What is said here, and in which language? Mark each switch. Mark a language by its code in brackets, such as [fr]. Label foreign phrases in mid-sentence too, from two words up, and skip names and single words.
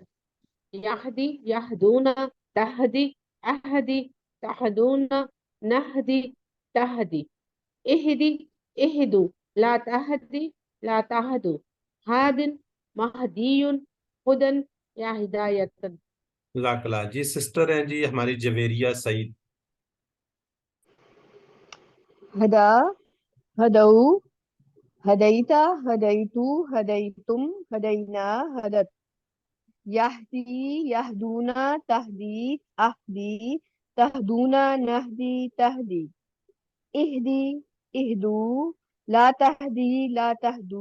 [ar] يهدي، يهدون، تهدي، أهدي، تهدون، نهدي، تهدي. اهدي، اهدوا، لا تهدي، لا تهدوا. هادٍ، مهديٌّ، هدًى يا هدايةً. जज़ाकल्लाह। [ur] جی سسٹر ہیں جی ہماری جویریہ سعید. [ar] हदा, هدوا، هديتَ، هديتُ، هديتم، هدينا، هدت. يهدي، يهدون، تهدي، أهدي، تهدون، نهدي، تهدي. اهدي، اهدوا، لا تهدي، لا تهدوا.